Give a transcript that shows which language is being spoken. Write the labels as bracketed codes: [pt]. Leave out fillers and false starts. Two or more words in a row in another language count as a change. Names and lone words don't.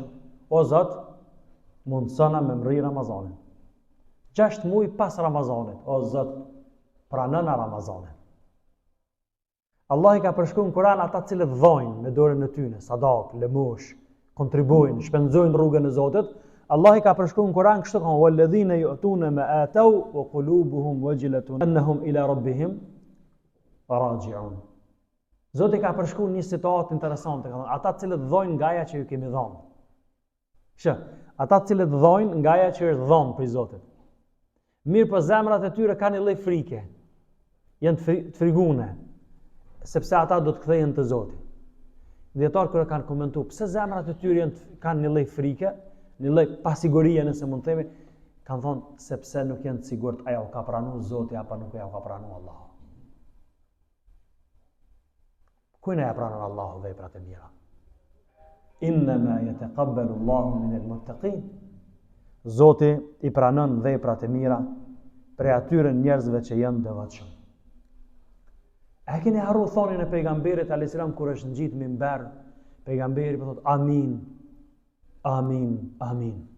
[sq] O Zot, mundsona me mri Ramazanin. 6 muaj pas Ramazanit, o Zot, pranona Ramazanin. Allah i ka përshkruar në Kur'an ata të cilët dhojnë me dorën e tyre, sadak, lëmosh, kontribuojnë, shpenzojnë rrugën e Zotit. Allah i ka përshkruar në Kur'an kështu kanë [ar] والذين يؤتون ما آتوا وقلوبهم وجلة أنهم إلى ربهم راجعون. [sq] Zoti ka përshkruar një situatë interesante, kanë ata të cilët dhojnë nga ajo që ju kemi dhënë. Ata të cilët dhojnë nga ajo që është dhënë prej Zotit. Mirë po zemrat e tyre kanë një lloj frike. Janë të frigune, sepse ata do të kthehen te Zoti. Dietarët kur kanë komentuar pse zemrat e tyre kanë një lloj frike, një lloj pasigurie nëse mund të themi, kanë thonë sepse nuk janë të sigurt ajo ka pranuar Zoti apo nuk ajo ka pranuar Allahu. Kujna ja pranon Allahu veprat e mira? [ar] إنما يتقبل الله من المتقين. [sq] Zoti i pranon veprat e mira prej atyre njerëzve që janë devotshëm. A keni harru thonin e pejgamberit [ar] عليه السلام [sq] kur është ngjit minber, pejgamberi po thot amin, amin, amin.